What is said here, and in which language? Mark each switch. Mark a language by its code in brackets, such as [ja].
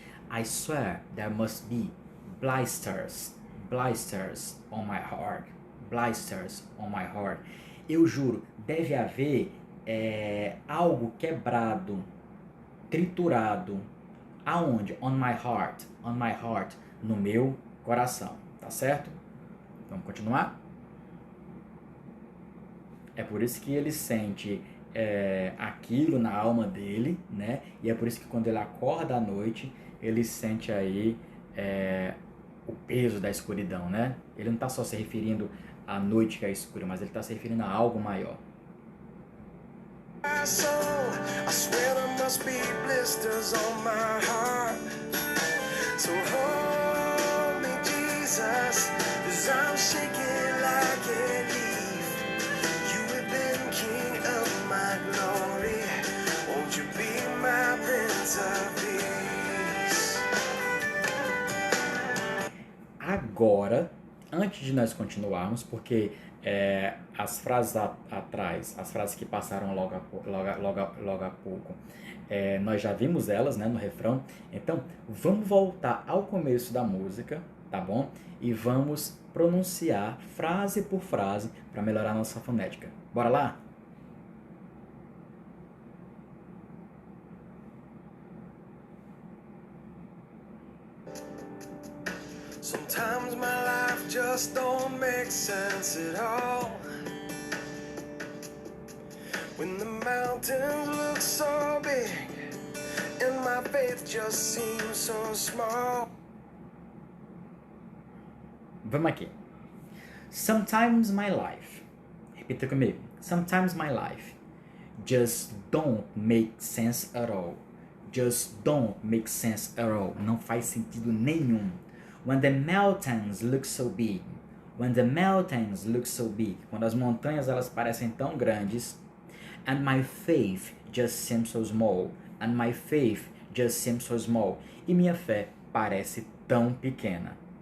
[en] I swear there must be blisters on my heart. Blisters on my heart. [pt] Eu juro, deve haver algo quebrado, triturado. Aonde? [en] On my heart. [pt] No meu coração. Tá certo? Vamos continuar? É por isso que ele sente aquilo na alma dele, né? E é por isso que quando ele acorda à noite, ele sente aí o peso da escuridão, né? Ele não está só se referindo à noite que é escura, mas ele está se referindo a algo maior. [en] My soul, I swear there must be blisters on my heart. So hold me, Jesus, 'cause I'm shaking like a leaf. You have been king of my glory. Won't you be my prince of peace? [pt] Agora, antes de nós continuarmos, porque as frases atrás, as frases que passaram logo a pouco, nós já vimos elas, né, no refrão. Então, vamos voltar ao começo da música, tá bom? E vamos pronunciar frase por frase para melhorar a nossa fonética. Bora lá? [en] Sometimes my life just don't make sense at all. When the mountains look so big and my faith just seems so small. [pt] Vamos aqui. [en] Sometimes my life. [pt] Repita comigo. [en] Sometimes my life just don't make sense at all. Just don't make sense at all. [pt] Não faz sentido nenhum. [en] When the mountains look so big. When the mountains look so big. [pt] Quando as montanhas elas parecem tão grandes. [en] And my faith just seems so small. And my faith just seems so small. [pt] E minha fé parece tão pequena.